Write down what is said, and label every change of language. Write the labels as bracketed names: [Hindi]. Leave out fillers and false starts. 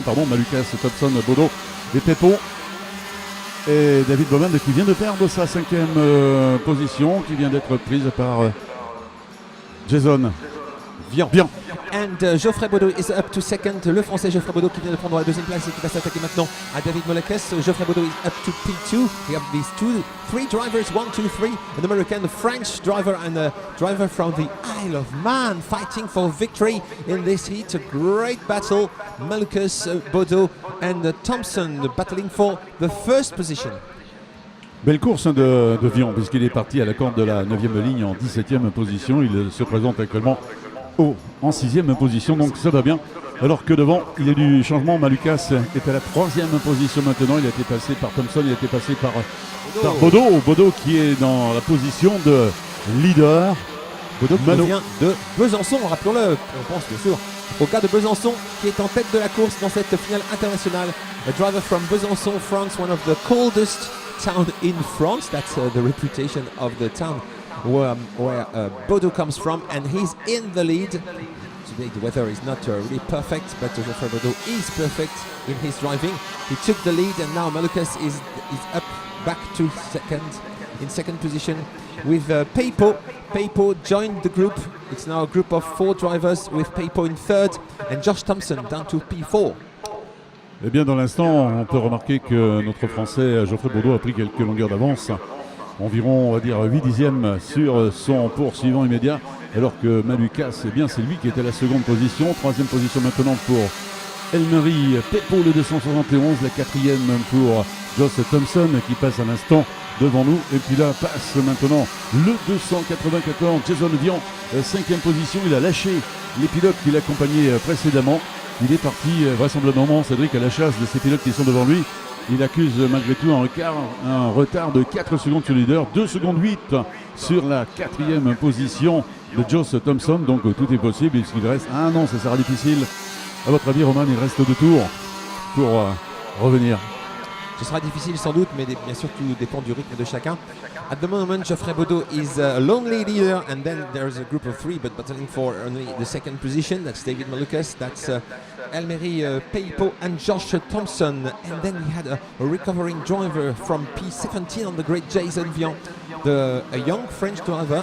[French] Malukas, Thompson, Baudot et Peipo. Et David Bowman qui vient de perdre sa 5e position, qui vient d'être prise par Jason Vian. [English] And Geoffrey Baudot is up to second. [French] Le français Geoffrey Baudot qui vient de prendre la 2e place et qui va s'attaquer maintenant à David Malukas. [English] Geoffrey Baudot is up to P2. We have these 3 drivers, 1, 2, 3. An American, a French driver and a driver from the Isle of Man fighting for victory in this heat. A great battle. Malukas, Baudot and Thompson battling for the first position. [French] Belle course de Vian puisqu'il est parti à la corde de la 9e ligne en 17e position. Il se présente actuellement en 6e position, donc ça va bien. Alors que devant, il y a du changement. Malukas est à la 3e position maintenant. Il a été passé par Thompson, il a été passé par Baudot. Baudot qui est dans la position de leader. Baudot qui vient de Besançon, rappelons-le. On pense bien sûr au cas de Besançon qui est en tête de la course dans cette finale internationale. [English] A driver from Besançon, France, one of the coldest town in France. That's the reputation of the town where Baudot comes from, and he's in the lead. Today the weather is not really perfect, but Geoffrey Baudot is perfect in his driving. He took the lead, and now Malukas is up back to second position with Peipo. Peipo joined the group. It's now a group of 4 drivers with Peipo in third and Josh Thompson down to P4. [French] Eh bien, dans l'instant, on peut remarquer que notre Français Geoffrey Baudot a pris quelques longueurs d'avance. Environ, on va dire, 8 dixièmes sur son poursuivant immédiat, alors que Malukas, c'est lui qui est à la seconde position. 3e position maintenant pour Elmeri Peipo, le 271. La 4e pour Joss Thompson qui passe à l'instant devant nous. Et puis là passe maintenant le 294, Jason Vian, 5e position. Il a lâché les pilotes qui l'accompagnaient précédemment. Il est parti vraisemblablement, Cédric, à la chasse de ces pilotes qui sont devant lui. Il accuse malgré tout un retard de 4 secondes sur le leader, 2 secondes 8 sur la 4e position de Joss Thompson. Donc tout est possible puisqu'il reste un an, ça sera difficile. À votre avis, Roman, il reste 2 tours pour revenir. Ce sera difficile sans doute, mais bien sûr tout dépend du rythme de chacun. [English] At the moment, Geoffrey Baudot is a lonely leader, and then there's a group of three, but battling for only the second position. That's David Malukas, that's Elmery Peipo and Josh Thompson. And then we had a recovering driver from P17 on the great Jason Vian, a young French driver.